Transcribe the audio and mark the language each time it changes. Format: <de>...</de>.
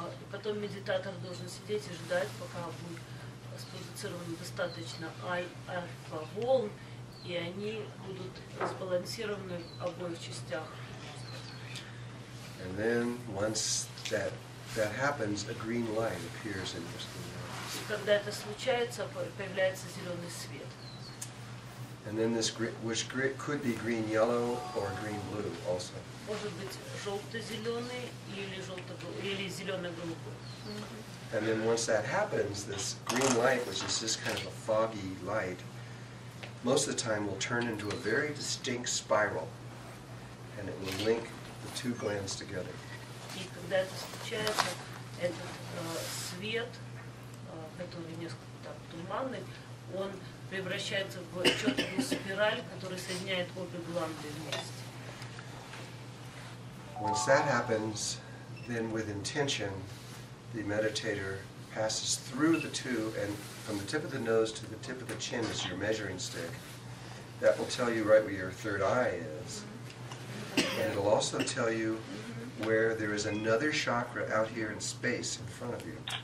<ru>Потом медитатор должен сидеть и ждать, пока будет спродуцировано достаточно альфа-волн, и они будут сбалансированы в обоих частях.</ru> <en>And then once that happens, a green light appears in your skin.</en> <ru>Когда это случается, появляется зеленый свет.</ru> <en>And then this which could be green yellow or green blue also.</en> <ru>Может быть желто-зеленый или зелено-голубой.</ru> <en>And then once that happens, this green light, which is just kind of a foggy light, most of the time will turn into a very distinct spiral, and it will link the two glands together.</en> <ru>И когда это случается, этот свет, который несколько так туманный, он превращается в четкую спираль, которая соединяет обе гланды вместе.</ru> <en>Once that happens, then with intention, the meditator passes through the two, and from the tip of the nose to the tip of the chin is your measuring stick. That will tell you right where your third eye is. And it'll also tell you where there is another chakra out here in space in front of you.</en>